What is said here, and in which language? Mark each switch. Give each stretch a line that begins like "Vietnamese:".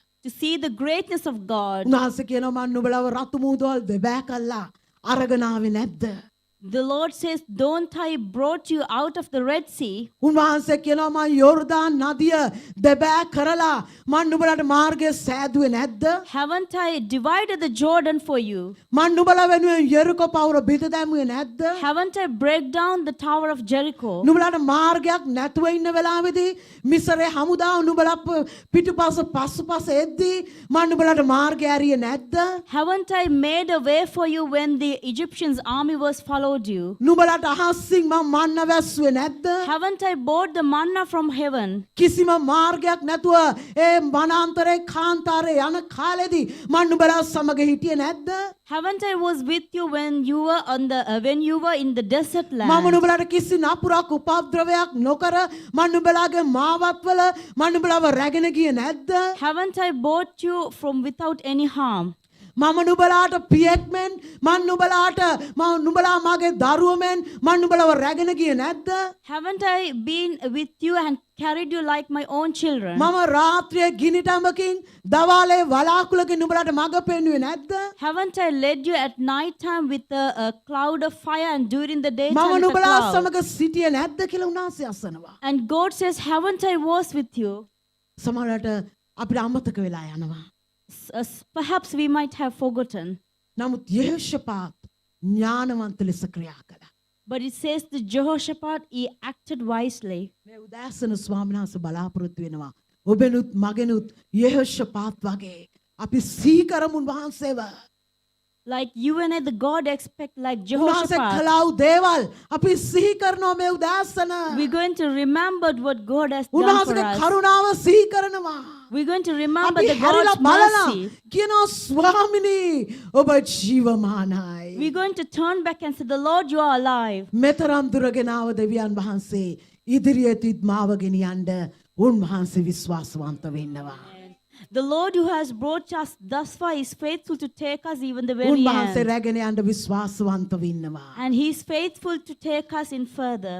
English: to see the greatness of God.
Sinhala: උන්වහන්සේ කියනවා මම නුඹලව රතු මුහුදවල් දෙබෑ කළා අරගෙන ආවේ නැද්ද?
English: The Lord says, don't I brought you out of the Red Sea?
Sinhala: උන්වහන්සේ කියනවා මම යෝර්දාන් නදිය දෙබෑ කරලා මම නුඹලට මාර්ගය සෑදුවේ නැද්ද?
English: Haven't I divided the Jordan for you?
Sinhala: මම නුඹලා වෙනුවෙන් යෙරිකෝ පවුර බිඳ දැමුවේ නැද්ද?
English: Haven't I break down the tower of Jericho?
Sinhala: නුඹලාට මාර්ගයක් නැතුව ඉන්න වෙලාවේදී මිසරේ හමුදාව නුඹලා පිටුපස පස්සුපස එද්දී මම නුඹලාට මාර්ගය ඇරියේ නැද්ද?
English: Haven't I made a way for you when the Egyptians' army was followed you?
Sinhala: නුඹලාට අහස්සින් මම මන්න වැස්සුවේ නැද්ද?
English: Haven't I brought the manna from heaven?
Sinhala: කිසිම මාර්ගයක් නැතුව ඒ වනාන්තරේ කාන්තාරේ යන කාලෙදී මම නුඹලා සමග හිටියේ නැද්ද?
English: Haven't I was with you when you were in the desert
Sinhala: මම
English: land?
Sinhala: නුඹලාට කිසි නපුරක් උපද්‍රවයක් නොකර මම නුඹලාගේ මාවත්වල මම නුඹලාව රැගෙන ගියේ නැද්ද?
English: Haven't I brought you from without any harm?
Sinhala: මම නුඹලාට පියෙක් මෙන් මම නුඹලා මාගේ දරුවෝ මෙන් මම නුඹලාව රැගෙන ගියේ නැද්ද?
English: Haven't I been with you and carried you like my own children?
Sinhala: මම රාත්‍රියේ ගිනිටඹකින් දවාලේ වලාකුළකින් නුඹලාට මඟ පෙන්වුවේ නැද්ද?
English: Haven't I led you at night time with a cloud of fire and during the daytime
Sinhala: මම
English: with a
Sinhala: නුඹලා
English: cloud?
Sinhala: සමග සිටියේ නැද්ද කියලා උන්වහන්සේ අසනවා.
English: And God says, haven't I was with you?
Sinhala: සමහරවිට අපිට අමතක වෙලා යනවා.
English: Perhaps we might have forgotten.
Sinhala: නමුත් යෙහෝෂාපාත් ඥානවන්ත ලෙස ක්‍රියා කළා.
English: But it says that Jehoshaphat, he acted wisely.
Sinhala: මේ උදෑසන ස්වාමීන් වහන්සේ බලාපොරොත්තු වෙනවා. ඔබෙනුත් මගෙනුත් යෙහෝෂාපාත් වගේ අපි සීකරමු වහන්සේව.
English: Like you and I, the God expect like
Sinhala: උන්වහන්සේ
English: Jehoshaphat.
Sinhala: කළා වූ දේවල් අපි සිහි කරනවා මේ උදෑසන.
English: We're going to remember what God has done for
Sinhala: උන්වහන්සේගේ
English: us.
Sinhala: කරුණාව සිහි කරනවා.
English: We're going to remember
Sinhala: අපි
English: the
Sinhala: හැරිලා
English: God's
Sinhala: බලලා
English: mercy.
Sinhala: කියනවා ස්වාමිනී ඔබ ජීවමානයි.
English: We're going to turn back and say, the Lord, you are alive.
Sinhala: මෙතරම් දුරගෙන ආව දෙවියන් වහන්සේ ඉදිරියට මාව ගෙනියන්න උන්වහන්සේ විශ්වාසවන්ත වෙන්නවා.
English: The Lord who has brought us thus far is faithful to take us even the very
Sinhala: උන්වහන්සේ
English: end.
Sinhala: රැගෙන යන්න විශ්වාසවන්ත වෙන්නවා.
English: And He is faithful to take us in further.